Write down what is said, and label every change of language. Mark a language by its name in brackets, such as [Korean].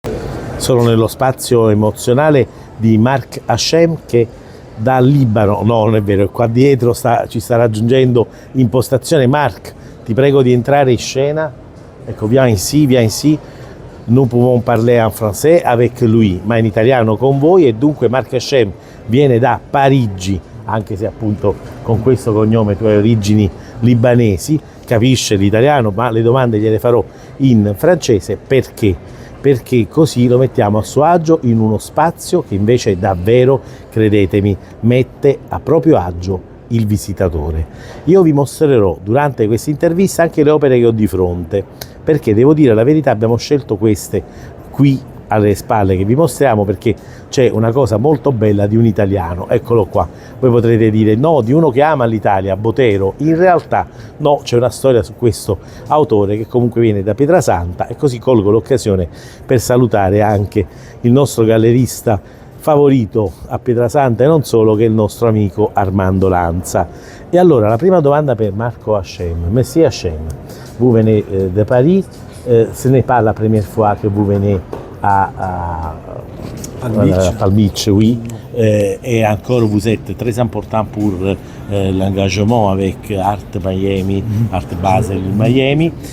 [Italian] Sono nello spazio emozionale di Mark Hashem che dal Libano, no non è vero, qua dietro ci sta raggiungendo in postazione. Mark, ti prego di entrare in scena, ecco, [French] viens ici, nous pouvons parler en français avec lui, [Italian] ma in italiano con voi. E dunque Mark Hashem viene da Parigi, anche se appunto con questo cognome tu hai origini libanesi, capisce l'italiano, ma le domande gliele farò in francese. Perché così lo mettiamo a suo agio in uno spazio che invece davvero, credetemi, mette a proprio agio il visitatore. Io vi mostrerò durante questa intervista anche le opere che ho di fronte, perché devo dire la verità, abbiamo scelto queste qui alle spalle che vi mostriamo perché c'è una cosa molto bella di un italiano, eccolo qua. Voi potrete dire no, di uno che ama l'Italia, Botero. In realtà no, c'è una storia su questo autore che comunque viene da Pietrasanta, e così colgo l'occasione per salutare anche il nostro gallerista favorito a Pietrasanta e non solo, che è il nostro amico Armando Lanza. E allora la prima domanda per Marco Hashem. [French] Monsieur Hashem, vous venez de Paris, ce n'est pas la première fois que vous venez à Palm Beach, oui, et encore vous êtes très important pour l'engagement avec Art Miami, Art Basel Miami.